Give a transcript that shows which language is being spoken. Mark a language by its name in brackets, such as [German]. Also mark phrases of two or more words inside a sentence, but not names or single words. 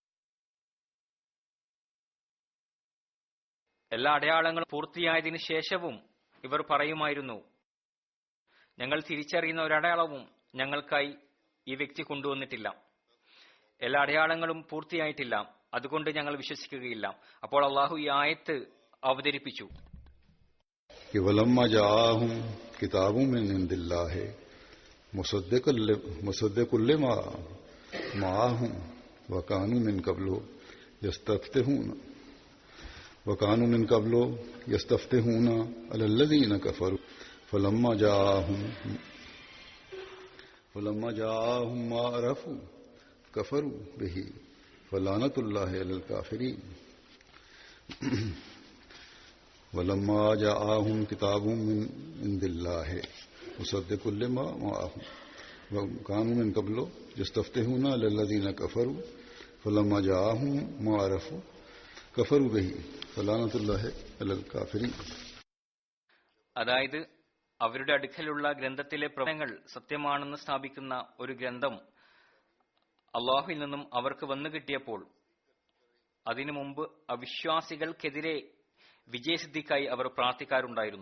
[Malayalam] എല്ലാ അടയാളങ്ങളും പൂർത്തിയായതിനു ശേഷവും ഇവർ പറയുമായിരുന്നു, ഞങ്ങൾ തിരിച്ചറിയുന്ന ഒരടയാളവും ഞങ്ങൾക്കായി ഈ വ്യക്തി കൊണ്ടുവന്നിട്ടില്ല. എല്ലാ അടയാളങ്ങളും പൂർത്തിയായിട്ടില്ല, അതുകൊണ്ട് ഞങ്ങൾ വിശ്വസിക്കുകയില്ല. അപ്പോൾ അള്ളാഹു ഈ ആയത്ത് അവതരിപ്പിച്ചു. [Arabic] ولما جاءهم كتاب من عند الله مصدق لما معهم وكانوا من قبل يستفتحون على الذين كفروا فلما جاءهم ما عرفوا كفروا به فلعنة الله على الكافرين ولما جاءهم كتاب من عند الله مصدق لما معهم وكانوا من قبل يستفتحون على الذين كفروا فلما جاءهم ما عرفوا كفروا به فلعنة الله على الكافرين. [Malayalam] അതായത് അവരുടെ അടുക്കലുള്ള ഗ്രന്ഥത്തിലെ പ്രവചനങ്ങൾ സത്യമാണെന്ന് സ്ഥാപിക്കുന്ന ഒരു ഗ്രന്ഥം അള്ളാഹുവിൽ നിന്നും അവർക്ക് വന്നു കിട്ടിയപ്പോൾ അതിനു മുമ്പ് അവിശ്വാസികൾക്കെതിരെ വിജയസിദ്ധിക്കായി അവർ പ്രാർത്ഥിക്കാറുണ്ടായിരുന്നു.